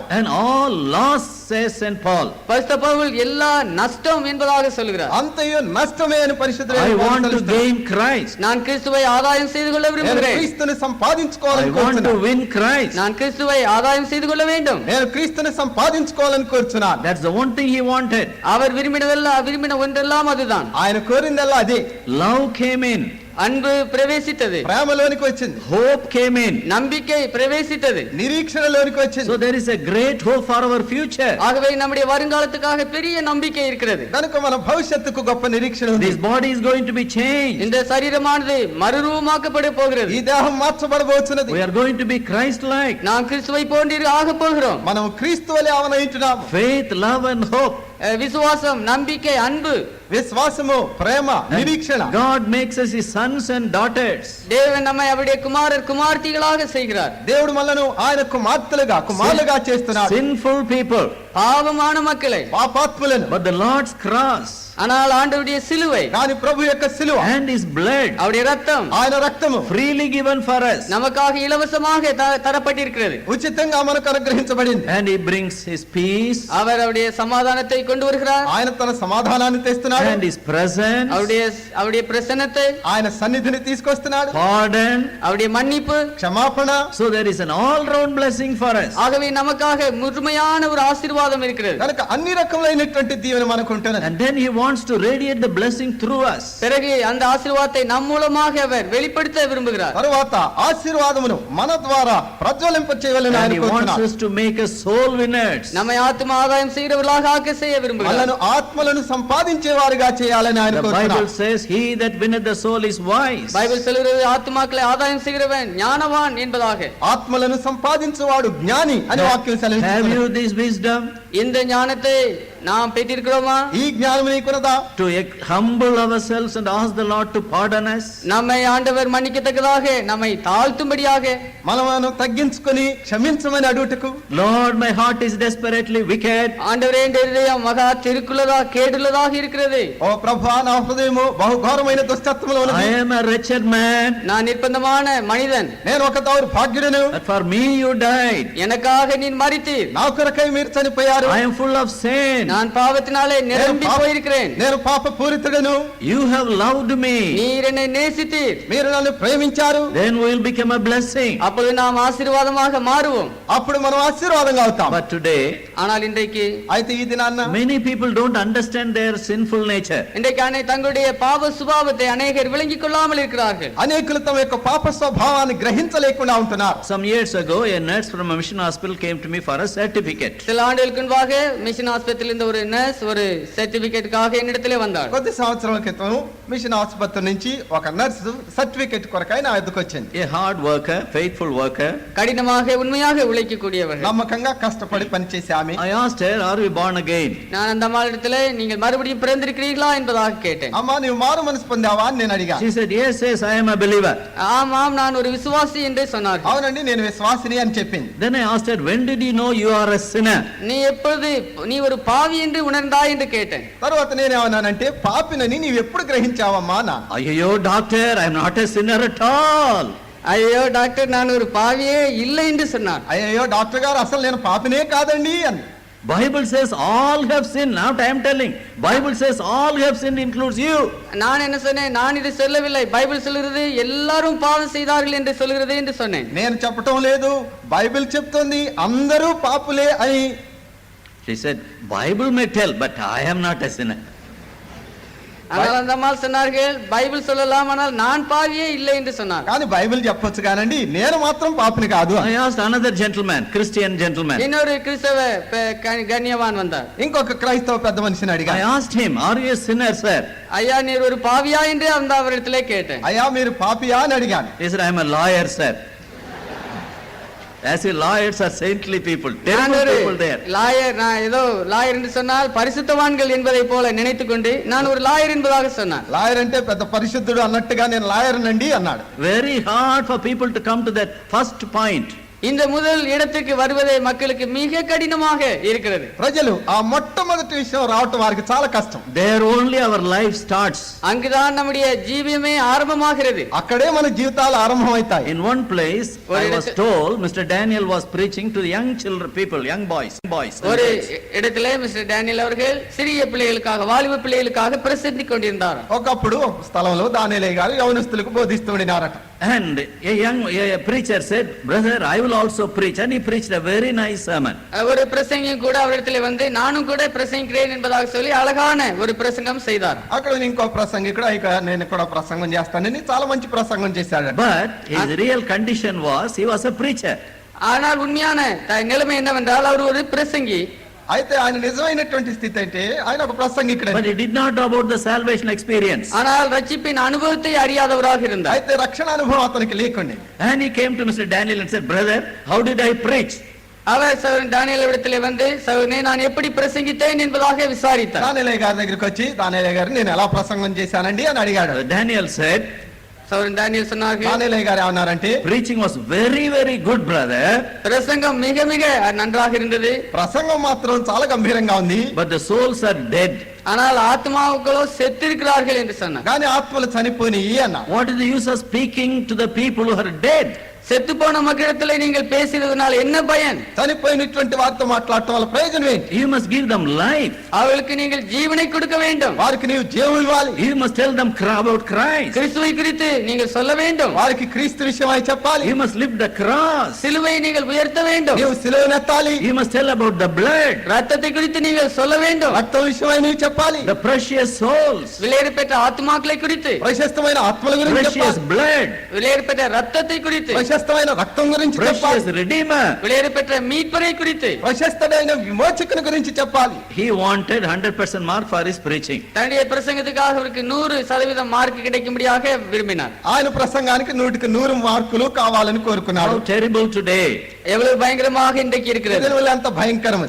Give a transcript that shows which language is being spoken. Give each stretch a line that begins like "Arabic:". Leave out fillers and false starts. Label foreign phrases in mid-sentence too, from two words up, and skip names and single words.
English: And all loss, says St. Paul.
Tamil: பரிசுத்த பவுல் எல்லா நஷ்டம் என்பதாக சொல்கிறார்.
Telugu: అంతయు నష్టమే అని పరిశుద్ధుడైన
English: I
Telugu: పౌలు
English: want to
Telugu: సెలవిస్తున్నాడు.
English: gain Christ.
Tamil: நான் கிறிஸ்துவை ஆதாயம் செய்து கொள்ள
Telugu: నేను
Tamil: விரும்புகிறேன்.
Telugu: క్రీస్తుని
English: I
Telugu: సంపాదించుకోవాలని
English: want to
Telugu: కోరుచున్నాను.
English: win Christ.
Tamil: நான் கிறிஸ்துவை ஆதாயம் செய்து கொள்ள வேண்டும்.
Telugu: నేను క్రీస్తుని సంపాదించుకోవాలని కోరుచున్నాను.
English: That's the one thing he wanted.
Tamil: அவர் விரும்பின ஒன்றெல்லாம் அதுதான்.
Telugu: ఆయన కోరిందల్లా అదే.
English: Love came in.
Tamil: அன்பு பிரவேசித்தது.
Telugu: ప్రేమలోనికి వచ్చింది.
English: Hope came in.
Tamil: நம்பிக்கை பிரவேசித்தது.
Telugu: నిరీక్షణలోనికి వచ్చింది.
English: So there is a great hope for our future.
Tamil: ஆகவே நம்முடைய வருங்காலத்துக்காக பெரிய நம்பிக்கை இருக்கிறது.
Telugu: కనుక మన భవిష్యత్తుకు గొప్ప నిరీక్షణ ఉంది.
English: This body is going to be changed.
Tamil: இந்த சரீரமானது மறுரூபமாக்கப்பட போகிறது.
Telugu: ఈ దేహం మార్చబడబోతున్నది.
English: We are going to be Christ-like.
Tamil: நாம் கிறிஸ்துவை போன்று ஆக போகிறோம்.
Telugu: మనం క్రీస్తు వలె అవనయించున్నాము.
English: Faith, love and hope.
Tamil: விசுவாசம், நம்பிக்கை, அன்பு,
Telugu: విశ్వాసము, ప్రేమ, నిరీక్షణ.
English: God makes us his sons and daughters.
Tamil: தேவன் நம்மை அவருடைய குமார்த்திகளாக செய்கிறார்.
Telugu: దేవుడు మనను ఆయన కుమారులుగా చేస్తున్నాడు.
English: Sinful people.
Tamil: பாவமான மக்களை.
Telugu: పాపాత్ములను.
English: But the Lord's cross
Tamil: ஆனால் ஆண்டவருடைய சிலுவை,
Telugu: కానీ ప్రభు యొక్క సిలువ,
English: and his blood
Tamil: அவருடைய ரத்தம்
Telugu: ఆయన రక్తము
English: freely given for us.
Tamil: நமக்காக இலவசமாக தரப்பட்டிருக்கிறது.
Telugu: ఉచితంగా మనకు అనుగ్రహించబడింది.
English: And he brings his peace,
Tamil: அவர் அவருடைய சமாதானத்தை கொண்டு வருகிறார்.
Telugu: ఆయన తన సమాధానాన్ని తెస్తున్నాడు.
English: and His presence,
Tamil: அவருடைய பிரசன்னத்தை,
Telugu: ఆయన సన్నిధిని తీసుకొస్తున్నాడు.
English: pardon,
Tamil: அவருடைய மன்னிப்பு.
Telugu: క్షమాపణ.
English: so there is an all-round blessing for us.
Tamil: ஆகவே நமக்காக முழுமையான ஒரு ஆசீர்வாதம் இருக்கிறது.
Telugu: కనుక అన్ని రకములైనటువంటి దీవెన మనకు ఉంటున్నది.
English: And then He wants to radiate the blessing through us.
Tamil: பிறகு அந்த ஆசீர்வாதத்தை நம் மூலமாக அவர் வெளிப்படுத்த விரும்புகிறார்.
Telugu: తరువాత ఆశీర్వాదమును మన ద్వారా ప్రజ్వలింప చేయవలెను
English: And
Telugu: ఆయన
English: He wants
Telugu: కోరుతున్నాడు.
English: us to make us soul winners.
Tamil: நம்மை ஆத்தும ஆதாயம் செய்கிறவர்களாக ஆக்க செய்ய விரும்புகிறார்.
Telugu: మనను ఆత్మలను సంపాదించేవారుగా చేయాలని ఆయన
English: The Bible
Telugu: కోరుతున్నాడు.
English: says, He that winneth the soul is wise.
Tamil: பைபிள் சொல்கிறது ஆத்துமாக்களை ஆதாயம் செய்கிறவன் ஞானவான் என்பதாக.
Telugu: ఆత్మలను సంపాదించేవాడు జ్ఞాని అని వాక్యం
English: Have
Telugu: సెలవిస్తుంది.
English: you this wisdom?
Tamil: இந்த ஞானத்தை நாம் பெற்றிருக்கிறோமா?
Telugu: ఈ జ్ఞానం నీకున్నదా?
English: To humble ourselves and ask the Lord to pardon us.
Tamil: நம்மை ஆண்டவர் மன்னிக்கத்தக்கதாக, நம்மை தாழ்த்தும்படியாக,
Telugu: మనము తగ్గించుకొని క్షమించమని అడుగుటకు.
English: Lord, my heart is desperately wicked.
Tamil: ஆண்டவரே என் இதயம் மகா திருக்குள்ளதா கேடுள்ளதாக இருக்கிறது.
Telugu: ఓ ప్రభువా, నా హృదయము బహుఘోరమైన దుష్టత్వములో
English: I
Telugu: ఉన్నది.
English: am a wretched man.
Tamil: நான் నిర్బంధமான మనిதன்.
Telugu: నేను ఒక దౌర్భాగ్యుడను.
English: But for me you died.
Tamil: எனக்காக நீ மரித்தீர்.
Telugu: నా కొరకై మీరు చనిపోయారు.
English: I am full of sin.
Tamil: நான் பாவத்தினாலே நிரம்பி போயிருக்கிறேன்.
Telugu: నేను పాప పూరితుడను.
English: You have loved me.
Tamil: நீர் என்னை நேசித்தீர்.
Telugu: మీరు నన్ను ప్రేమించారు.
English: Then we will become a blessing.
Tamil: அப்பொழுது நாம் ஆசீர்வாதமாக மாறுவோம்.
Telugu: అప్పుడు మనం ఆశీర్వాదంగా అవుతాం.
English: But today,
Tamil: ஆனால் இன்றைக்கு
Telugu: అయితే ఈ దినాన్న
English: many people don't understand their sinful nature.
Tamil: இன்றைக்கு தங்களுடைய பாவ சுபாவத்தை அநேகர் விளங்கிக் கொள்ளாமல் இருக்கிறார்கள்.
Telugu: అనేకులు తమ యొక్క పాప స్వభావాన్ని గ్రహించలేకుండా ఉంటున్నారు.
English: Some years ago, a nurse from a mission hospital came to me for a certificate.
Tamil: சில ஆண்டுகளுக்கு முன்பாக மிஷன் ஆஸ்பத்திரியில் இருந்த ஒரு நர்ஸ் ஒரு சர்டிபிகேட்டுக்காக என்னிடத்திலே வந்தார்.
Telugu: కొద్ది సంవత్సరాల క్రితం మిషన్ ఆసుపత్రి నుంచి ఒక నర్సు సర్టిఫికెట్ కొరకై నా ఎదుకు వచ్చింది.
English: A hard worker, faithful worker.
Tamil: கடினமாக உண்மையாக உழைக்கக்கூடியவர்.
Telugu: నమ్మకంగా కష్టపడి పనిచేసే ఆమె.
English: I asked her, are you born again?
Tamil: நான் அந்த அம்மாளிடத்திலே நீங்கள் மறுபடியும் பிறந்திருக்கிறீர்களா என்பதாக கேட்டேன்.
Telugu: అమ్మా, నువ్వు మారు మనసు పొందావా అని నేను అడిగా.
English: She said, yes, yes, I am a believer.
Tamil: ஆமாம், நான் ஒரு விசுவாசி என்று சொன்னார்.
Telugu: అవునండి, నేను విశ్వాసిని అని చెప్పింది.
English: Then I asked her, when did you know you are a sinner?
Tamil: நீ எப்பொழுது நீ ஒரு பாவி என்று உணர்ந்தாய் என்று கேட்டேன்.
Telugu: తర్వాత నేనేమన్నానంటే, పాపినని నీవు ఎప్పుడు గ్రహించావమ్మా నా?
English: Ayyo, doctor, I am not a sinner at all.
Tamil: ஐயோ டாக்டர், நான் ஒரு பாவியே இல்லை என்று சொன்னார்.
Telugu: అయ్యో డాక్టర్ గారు, అసలు నేను పాపినే కాదండి అని.
English: Bible says all have sinned. Now I am telling, Bible says all have sinned includes you.
Tamil: நான் என்ன சொன்னேன்? நான் இது சொல்லவில்லை. பைபிள் சொல்கிறது எல்லாரும் பாவம் செய்தார்கள் என்று சொல்கிறது என்று சொன்னேன்.
Telugu: నేను చెప్పటం లేదు, బైబిల్ చెప్తోంది అందరూ పాపులే అని.
English: She said, Bible may tell, but I am not a sinner.
Tamil: ஆனால் அந்த அம்மா சொன்னார்கள், பைபிள் சொல்லலாம், ஆனால் நான் பாவியே இல்லை என்று சொன்னார்.
Telugu: కానీ బైబిల్ చెప్పొచ్చు కానండి, నేను మాత్రం పాపిని కాదు.
English: I asked another gentleman, Christian gentleman.
Tamil: இன்னொரு கிறிஸ்தவ கண்ணியவான் வந்தார்.
Telugu: ఇంకొక క్రైస్తవ పెద్ద మనిషిని అడిగా.
English: I asked him, are you a sinner, sir?
Tamil: ஐயா, நீர் ஒரு பாவியா என்று அந்த அவரிடத்திலே கேட்டேன்.
Telugu: అయ్యా, మీరు పాపియా అని అడిగాను.
English: He said, I am a lawyer, sir. As if lawyers are saintly people,
Tamil: நான்
English: terrible
Tamil: ஒரு
English: people there.
Tamil: லாயர், நான் ஏதோ லாயர் என்று சொன்னால் பரிசுத்தவான்கள் என்பதை போல நினைத்துக் கொண்டு நான் ஒரு லாயர் என்பதாக சொன்னான்.
Telugu: లాయర్ అంటే పెద్ద పరిశుద్ధుడు అన్నట్టుగా నేను లాయర్ నండి అన్నాడు.
English: Very hard for people to come to that first point.
Tamil: இந்த முதல் இடத்துக்கு வருவதே மக்களுக்கு மிக கடினமாக இருக்கிறது.
Telugu: ప్రజలు ఆ మొట్టమొదటి విషయం రావటం వారికి చాలా కష్టం.
English: There only our life starts.
Tamil: அங்குதான் நம்முடைய ஜீவியமே ஆரம்பமாகிறது.
Telugu: అక్కడే మన జీవితాలు ఆరంభమవుతాయి.
English: In one place, I was told, Mr. Daniel was preaching to the young children, people, young boys.
Tamil: ஒரு இடத்திலே மிஸ்டர் டேனியல் அவர்கள் சிறிய பிள்ளைகளுக்காக, வாலிப பிள்ளைகளுக்காக பிரசங்கி கொண்டிருந்தார்.
Telugu: ఒకప్పుడు స్థలంలో దానియేలు గారు యవనస్తులకు బోధిస్తూ ఉండినారట.
English: And a preacher said, brother, I will also preach. And he preached a very nice sermon.
Tamil: ஒரு பிரசங்கியும் கூட அவரிடத்திலே வந்து நானும் கூட பிரசங்கிக்கிறேன் என்பதாக சொல்லி அழகான ஒரு பிரசங்கம் செய்தார்.
Telugu: అక్కడ ఇంకో ప్రసంగికుడు ఇక నేను కూడా ప్రసంగం చేస్తానని చాలా మంచి ప్రసంగం చేశాడు.
English: But his real condition was, he was a preacher.
Tamil: ஆனால் உண்மையான நிலைமை என்னவென்றால் அவர் ஒரு பிரசங்கி.
Telugu: అయితే ఆయన నిజమైనటువంటి స్థితి అంటే ఆయన ఒక ప్రసంగికుడు.
English: But he did not know about the salvation experience.
Tamil: ஆனால் ரட்சிப்பின் அனுபவத்தை அறியாதவராக இருந்தார்.
Telugu: అయితే రక్షణ అనుభవం అతనికి లేకుండే.
English: And he came to Mr. Daniel and said, brother, how did I preach?
Tamil: அவர் சகோதரன் தானியேல் இடத்திலே வந்து, சகோதரனே, நான் எப்படி பிரசங்கித்தேன் என்பதாக விசாரித்தார்.
Telugu: దానియేలు గారి దగ్గరికి వచ్చి, దానియేలు గారు నేను ఎలా ప్రసంగం చేశానండి అని అడిగాడు.
English: Daniel said,
Tamil: சகோதரன் தானியேல் சொன்னார்கள்,
Telugu: దానియేలు గారు ఏమన్నారంటే,
English: preaching was very, very good, brother.
Tamil: பிரசங்கம் மிக மிக நன்றாக இருந்தது.
Telugu: ప్రసంగం మాత్రం చాలా గంభీరంగా ఉంది.
English: But the souls are dead.
Tamil: ஆனால் ஆத்மாக்களோ செத்திருக்கிறார்கள் என்று சொன்னார்.
Telugu: కానీ ఆత్మలు చనిపోయినాయి అన్న.
English: What is the use of speaking to the people who are dead?
Tamil: செத்து போன மக்களிடத்தில் நீங்கள் பேசுறதுனால என்ன பயன்?
Telugu: చనిపోయినటువంటి వారితో మాట్లాడటం వల్ల ప్రయోజనం ఏంటి?
English: You must give them life.
Tamil: அவர்களுக்கு நீங்கள் ஜீவனை கொடுக்க வேண்டும்.
Telugu: వారికి నీవు జీవం ఇవ్వాలి.
English: You must tell them about Christ.
Tamil: கிறிஸ்துவை குறித்து நீங்கள் சொல்ல வேண்டும்.
Telugu: వారికి క్రీస్తు విషయమై చెప్పాలి.
English: You must lift the cross.
Tamil: சிலுவையை நீங்கள் உயர்த்த வேண்டும்.
Telugu: నీవు సిలువను ఎత్తాలి.
English: You must tell about the blood.
Tamil: ரத்தத்தை குறித்து நீங்கள் சொல்ல வேண்டும்.
Telugu: రక్తం విషయమై నీవు చెప్పాలి.
English: The precious souls.
Tamil: விலையேற பெற்ற ஆத்துமாக்களை குறித்து,
Telugu: ప్రశస్తమైన ఆత్మల గురించి
English: Precious
Telugu: చెప్పాలి.
English: blood.
Tamil: விலையேற பெற்ற ரத்தத்தை குறித்து,
Telugu: ప్రశస్తమైన రక్తం గురించి చెప్పాలి.
English: Precious redeemer.
Tamil: விலையேற பெற்ற மீட்பரை குறித்து,
Telugu: ప్రశస్తమైన విమోచకుని గురించి చెప్పాలి.
English: He wanted 100% mark for his preaching.
Tamil: தன்னுடைய பிரசங்கத்துக்காக அவருக்கு 100% மார்க் கிடைக்கும்படியாக விரும்பினார்.
Telugu: ఆయన ప్రసంగానికి 100కి 100 మార్కులు కావాలని కోరుకున్నాడు.
English: How terrible today.
Tamil: எவ்வளவு பயங்கரமாக இன்றைக்கு இருக்கிறது.
Telugu: దీనివల్ల ఎంత భయంకరమది.